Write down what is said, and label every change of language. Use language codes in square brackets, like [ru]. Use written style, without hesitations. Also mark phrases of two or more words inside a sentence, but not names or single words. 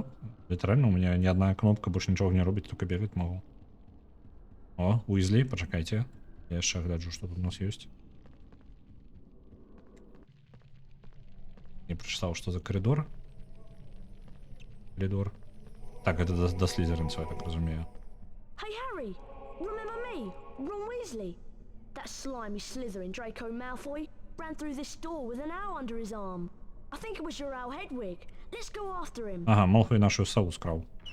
[be] Літаральна [ru] у меня [be] ні адна кнопка больш нічога не робіць, толькі бегаць магу. Уизли, пачакайце. Я яшчэ гляджу, што тут у нас ёсць. Не прачытаў, што за коридор. Так, гэта да Слізеринцаў, я так разумею. [en] Hey Harry, remember me? Ron Weasley? That slimy Slytherin Draco Malfoy ran through this door with an owl under his arm. I think it was your owl Hedwig. Let's go after him. [uk] Малфой нашу сову скрав.